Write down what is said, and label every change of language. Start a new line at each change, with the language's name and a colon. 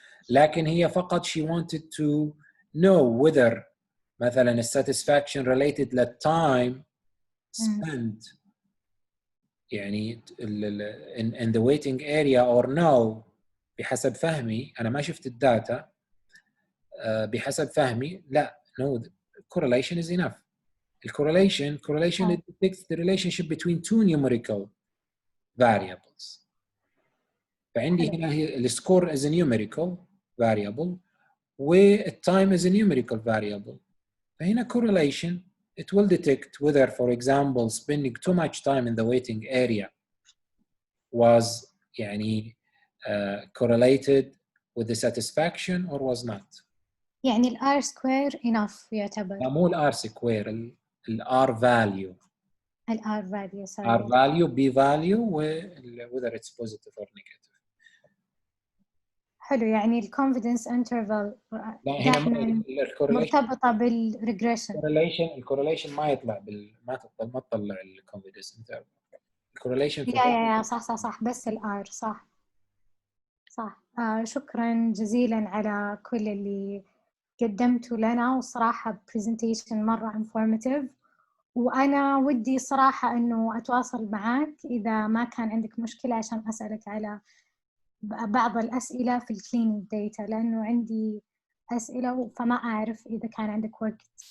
Arabic: لكن هي فقط
English: she wanted to know whether
Arabic: مثلا
English: satisfaction related to time spent
Arabic: يعني
English: in the waiting area or no.
Arabic: بحسب فهمي أنا ما شفت الداتا، بحسب فهمي لا
English: no correlation is enough. correlation it detects the relationship between two numerical variables.
Arabic: فعندي هنا السكور
English: is a numerical variable والtime is a numerical variable. فهنا correlation it will detect whether, for example, spending too much time in the waiting area was
Arabic: يعني
English: correlated with the satisfaction or was not.
Arabic: يعني
English: R square enough
Arabic: يعتبر. لا مو
English: R square، R value. R value sorry. R value B value whether it's positive or negative.
Arabic: حلو، يعني confidence interval هنا مرتبطة بالريجريشن. الكورليشن ما يطلع ما تطلع confidence interval. الكورليشن يا صح بس R صح. شكرا جزيلا على كل اللي قدمته لنا، وصراحة presentation مرة informative، وأنا ودي صراحة إنه أتواصل معك إذا ما كان عندك مشكلة عشان أسألك على بعض الأسئلة في الكلينيك داتا، لأنه عندي أسئلة فما أعرف إذا كان عندك وقت.